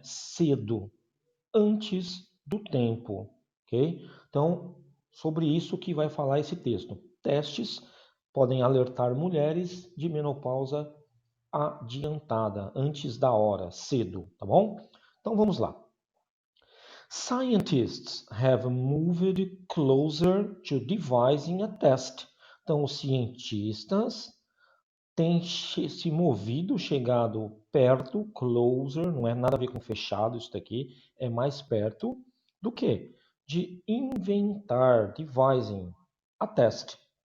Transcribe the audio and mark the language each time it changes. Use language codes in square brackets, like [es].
[pt] Cedo, antes do tempo, ok? Então, sobre isso que vai falar esse texto. Testes podem alertar mulheres de menopausa adiantada, antes da hora, cedo, tá bom? Então vamos lá. [en] Scientists have moved closer to devising a test. [pt] Então, os cientistas tem se movido, chegado perto, closer, não é nada a ver com fechado isso daqui, é mais perto do que? De inventar, devising, a teste.